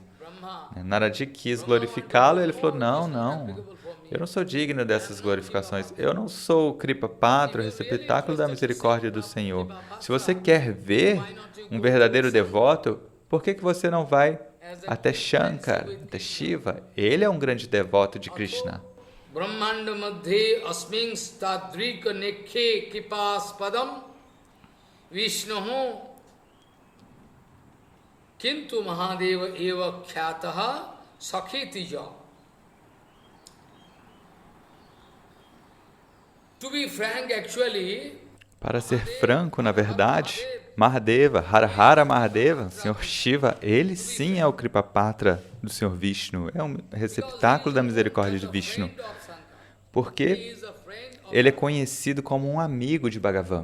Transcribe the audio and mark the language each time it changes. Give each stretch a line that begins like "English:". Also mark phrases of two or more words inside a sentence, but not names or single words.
Portuguese: Naradi quis glorificá-lo e ele falou, não, eu não sou digno dessas glorificações. Eu não sou o
Sanskrit: Kripa Patra,
Portuguese: o receptáculo da misericórdia do Senhor. Se você quer ver um verdadeiro devoto, por que você não vai até Shankar, até Shiva? Ele é um grande devoto de Krishna.
Sanskrit: Brahmanda madhe asming stadrika nekhe kipas padam Vishnuhu kintu mahadeva eva khyataha sakhitija.
English: To be frank, actually,
Portuguese: para ser franco, na verdade, Mahadeva, Hara Mahadeva, Senhor Shiva, ele sim é o
Sanskrit: Kripa Patra
Portuguese: do Senhor Vishnu, é um receptáculo da misericórdia de Vishnu, porque ele é conhecido como um amigo de Bhagavan.